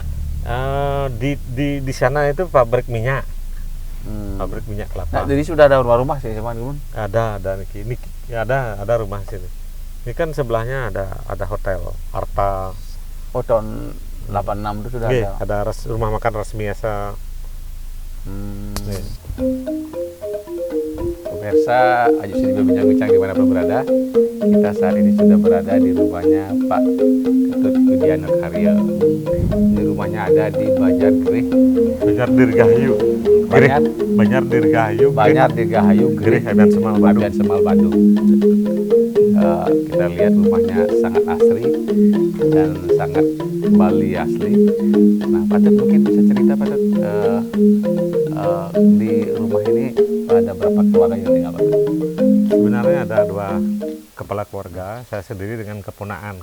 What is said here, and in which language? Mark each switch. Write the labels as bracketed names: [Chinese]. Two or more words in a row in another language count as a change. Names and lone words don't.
[Indonesian] Di sana itu pabrik minyak. Hmm. Pabrik minyak Nah, kelapa. jadi sudah ada rumah-rumah sih sama dulu. Ada niki ya, ada rumah sini. Ini kan sebelahnya ada hotel Arta. Oh tahun 86 itu sudah Nggih, ada. ada rumah makan resmi asa. Nggih. Pemirsa, Aji Studio Bincang-Bincang dimanapun berada, kita saat ini sudah berada di rumahnya Pak Ketut Widiano Karyo. Ini rumahnya ada di Banjar Gerih, Banjar Dirgahayu. Banjar? Banjar Dirgahayu. Banjar Dirgahayu Gerih Gerih, Abian Semal Badung. Abian Semal Badung. Kita lihat rumahnya sangat asri dan sangat Bali asli. Nah, Patut mungkin bisa cerita Patut di rumah ini ada berapa keluarga yang tinggal Patut? Sebenarnya ada 2 kepala keluarga, saya sendiri dengan keponakan.